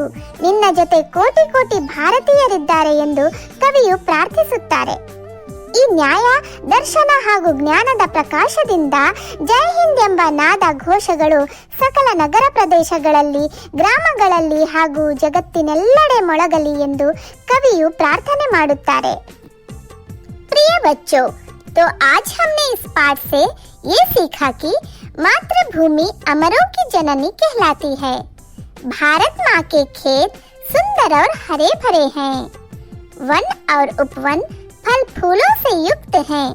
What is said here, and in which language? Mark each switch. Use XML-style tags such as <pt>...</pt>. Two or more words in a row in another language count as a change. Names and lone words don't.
<kn>ನಿನ್ನ ಜೊತೆ ಕೋಟಿ ಕೋಟಿ ಭಾರತೀಯರಿದ್ದಾರೆ ಎಂದು ಕವಿಯು ಪ್ರಾರ್ಥಿಸುತ್ತಾರೆ. ಈ ನ್ಯಾಯ ದರ್ಶನ ಹಾಗೂ ಜ್ಞಾನದ ಪ್ರಕಾಶದಿಂದ ಜೈ ಹಿಂದ್ ಎಂಬ ನಾದ ಘೋಷಗಳು ಸಕಲ ನಗರ ಪ್ರದೇಶಗಳಲ್ಲಿ, ಗ್ರಾಮಗಳಲ್ಲಿ ಹಾಗೂ ಜಗತ್ತಿನೆಲ್ಲೆಡೆ ಮೊಳಗಲಿ ಎಂದು ಕವಿಯು ಪ್ರಾರ್ಥನೆ ಮಾಡುತ್ತಾರೆ.</kn> <hi>प्रिय बच्चों, तो आज हमने इस पाठ से ये सीखा कि मातृभूमि अमरों की जननी कहलाती है. भारत माँ के खेत सुंदर और हरे भरे हैं. वन और उपवन फल फूलों से युक्त हैं.</hi>